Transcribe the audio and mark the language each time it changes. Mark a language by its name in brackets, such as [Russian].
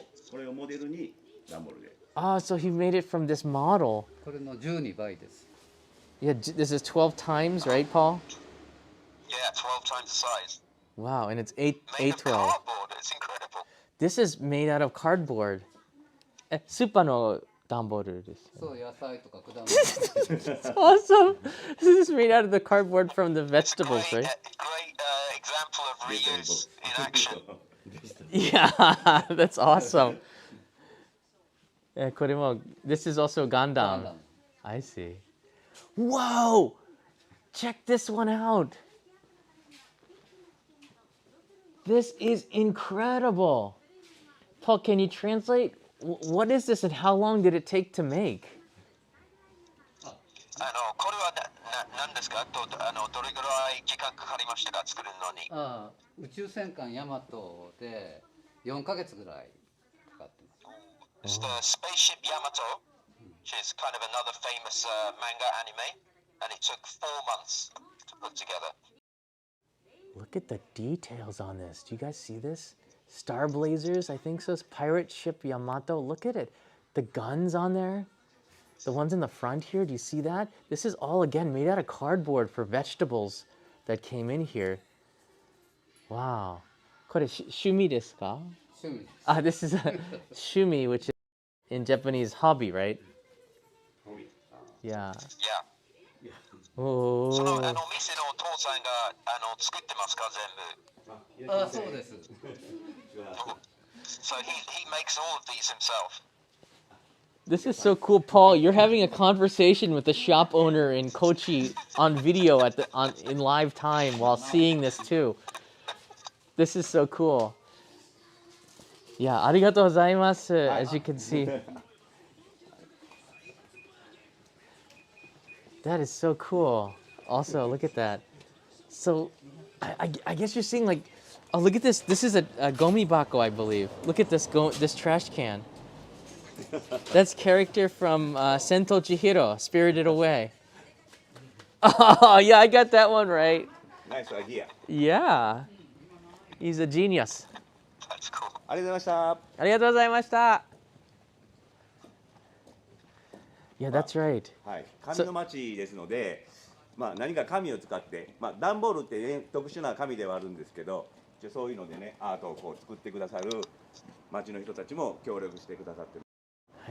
[Japanese] これをモデルに段ボールで。 [English] So he made it from this model. [Japanese] これの12倍です。 [English] Yeah, this is 12 times, right, Paul? Yeah, 12 times the size. Wow, and it's Made of A12. cardboard. It's incredible. This is made out of cardboard. [Japanese] スーパーの段ボールです。そう、野菜とか果物。 [English] It's awesome. This is made out of the cardboard from the vegetables, Great, right? great example of reuse in action. Yeah, that's awesome. This is also Gundam. I see. Whoa! Check this one out. This is incredible. Paul, can you translate? What is this and how long did it take to make? [Japanese] これは何ですか？どれぐらい時間かかりましたか？作るのに。宇宙戦艦ヤマトで4ヶ月ぐらいかかってます。 [English] It's the Spaceship Yamato, which is kind of another famous manga anime, and it took 4 months to put together. Look at the details on this. Do you guys see this? Star Blazers, I think so. Pirate ship Yamato. Look at it. The guns on there. The ones in the front here, do you see that? This is all, again, made out of cardboard for vegetables that came in here. [Japanese] Wow. これ趣味ですか? 趣味です。 [English] This is a shumi, which is in Japanese hobby, right? Yeah. Yeah. [Japanese] おその店のお父さんが作ってますか？全部。そうです。 [English] So he makes all of these himself. This is so cool, Paul. You're having a conversation with the shop owner in Kochi on video in live time while seeing this too. This is so cool. [Japanese] Yeah, ありがとうございます. [English] As you can see. That is so cool. Also, look at that. So, I guess you're seeing like, oh, look at this. This is a gomibako, I believe. Look at this trash can. That's character from Sento Chihiro, Spirited Away. Oh, yeah, I got that one right. Nice idea. Yeah. He's a genius. That's cool. [Japanese] ありがとうございました。ありがとうございました. [English] Yeah, that's right. [Japanese] はい。紙の町ですので、まあ、何か紙を使って、まあ、段ボールって、ね、特殊な紙ではあるんですけど、そういうのでね、アートをこう作ってくださる町の人たちも協力してくださってます。